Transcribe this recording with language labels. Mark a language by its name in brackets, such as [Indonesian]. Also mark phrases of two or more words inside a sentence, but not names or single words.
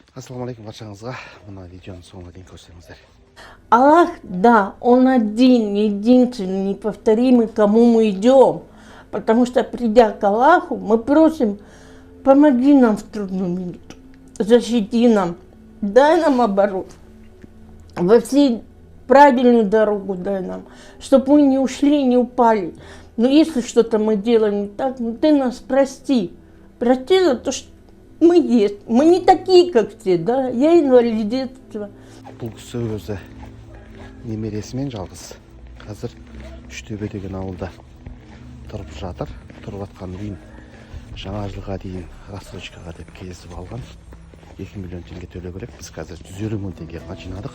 [Kazakh] Ассалаумалейкум баршаңызға. Мына видеоны соңына дейін көрсеңіздер. [Russian] Аллах, да, Он один, единственный, неповторимый, к кому мы идем. Потому что, придя к Аллаху, мы просим, помоги нам в трудную минуту, защити нам, дай нам оборот, во всей правильную дорогу дай нам, чтобы мы не ушли, не упали. Но если что-то мы делаем не так, ну ты нас прости. Прости за то, что мы есть. Мы не такие, как все, да? Я инвалид детства. [Kazakh] Бұл кісі өзі немересімен жалғыз. Қазір Үштөбе деген ауылда тұрып жатыр. Тұрып жатқан үйін жаңа жылға дейін рассрочкаға деп кезіп алған. 2 миллион теңге төлеу керек. Біз қазір 150 мың теңге жинадық.